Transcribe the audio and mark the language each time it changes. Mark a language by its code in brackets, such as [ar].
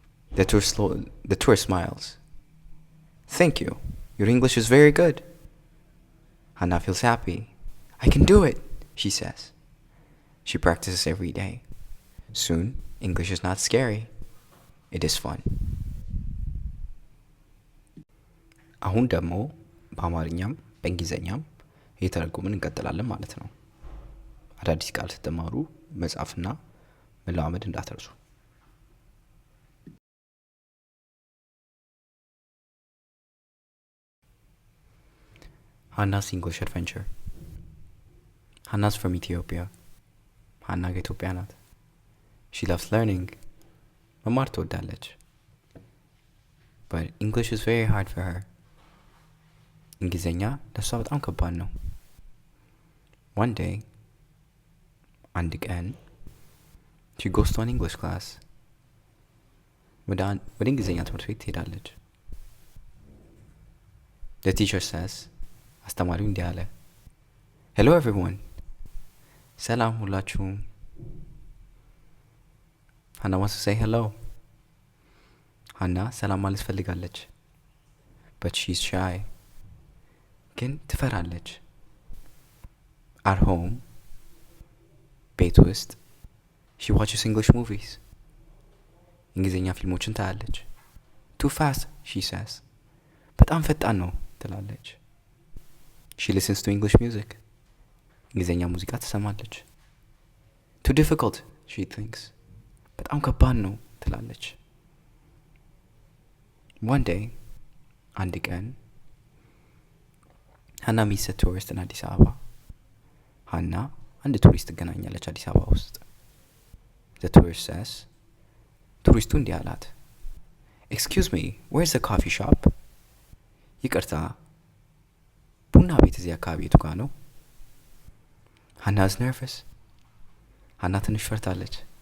[en] The tourist smiles. "Thank you. Your English is very good." Hannah feels happy. "I can do it," she says. She practices every day. Soon, English is not scary. It is fun. [am] አሁን ደግሞ በአማርኛም በእንግሊዝኛም እየተረጎምን እንቀጥላለን ማለት ነው። አዳዲስ ቃል ስትማሩ መጻፍና መለማመድ እንዳትረሱ። [en] Hannah's English Adventure. Hannah's from Ethiopia. [am] Hannah ከኢትዮጵያ ናት. [en] She loves learning. [am] መማር ትወዳለች. [en] But English is very hard for her. [am] እንግሊዝኛ ለሷ በጣም ከባድ ነው. [en] One day, [am] አንድ ቀን, [en] she goes to an English class. [am] ወደ እንግሊዝኛ ትምህርት ቤት ትሄዳለች. [en] The teacher says, [am] አስተማሪው እንዲህ አለ, [en] "Hello everyone." [am] ሰላም ሁላችሁም. [en] Hannah wants to say hello. [am] Hannah ሰላም ማለት ፈልጋለች. [en] But she's shy. [am] ግን ትፈራለች. [en] At home, [am] ቤት ውስጥ, [en] she watches English movies. [am] እንግሊዝኛ ፊልሞችን ታያለች. [en] Too fast, she says. [am] በጣም ፈጣን ነው ትላለች. [en] She listens to English music. [am] እንግሊዝኛ ሙዚቃ ትሰማለች. [en] Too difficult, she thinks. [am] በጣም ከባድ ነው ትላለች. [en] One day, [am] አንድ ቀን, [en] Hannah meets a tourist in አዲስ አበባ. [am] Hannah አንድ ቱሪስት ትገናኛለች አዲስ አበባ ውስጥ. [en] The tourist says, [am] ቱሪስቱ እንዲህ አላት, [en] "Excuse me, where's the coffee shop?" [am] ይቅርታ, ቡና ቤት እዚህ አካባቢ የቱ ጋር ነው? [en] Hannah is nervous. [am] Hannah ትንሽ ፈርታለች.